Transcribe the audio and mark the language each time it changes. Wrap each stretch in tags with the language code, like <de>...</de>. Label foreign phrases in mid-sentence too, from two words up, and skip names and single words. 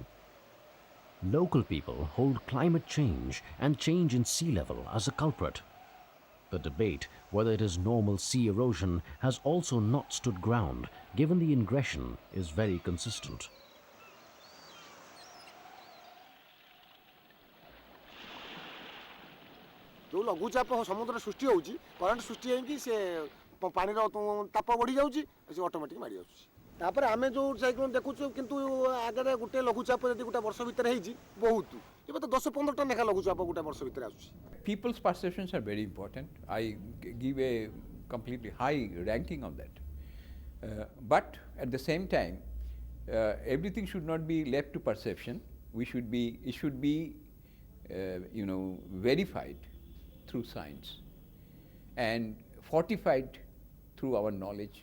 <en>Local people hold climate change and change in sea level as a culprit. The debate whether it is normal sea erosion has also not stood ground, given the ingression is very consistent.</en> <or>ଯେଉଁ ଲଘୁଚାପ ସମୁଦ୍ର ସୃଷ୍ଟି ହେଉଛି କରେଣ୍ଟ ସୃଷ୍ଟି ହେଇକି ସେ ପାଣିର ତାପ ବଢ଼ି ଯାଉଛି ସେ ଅଟୋମେଟିକ୍ ମାଡ଼ି ଯାଉଛି ତାପରେ ଆମେ ଯେଉଁ ସାଇକ୍ଲୋନ୍ ଦେଖୁଛୁ କିନ୍ତୁ ଆଗରେ ଗୋଟେ ଲଘୁଚାପ ଯଦି ଗୋଟେ ବର୍ଷ ଭିତରେ ହେଇଛି ବହୁତ ଏବେ ତ 10-15ଟା ଲେଖା ଲଘୁଚାପ ଗୋଟେ ବର୍ଷ ଭିତରେ ଆସୁଛି</or> <en>People's perceptions are very important. I give a completely high ranking on that. But at the same time, everything should not be left to perception. It should be verified through science and fortified through our knowledge.</en>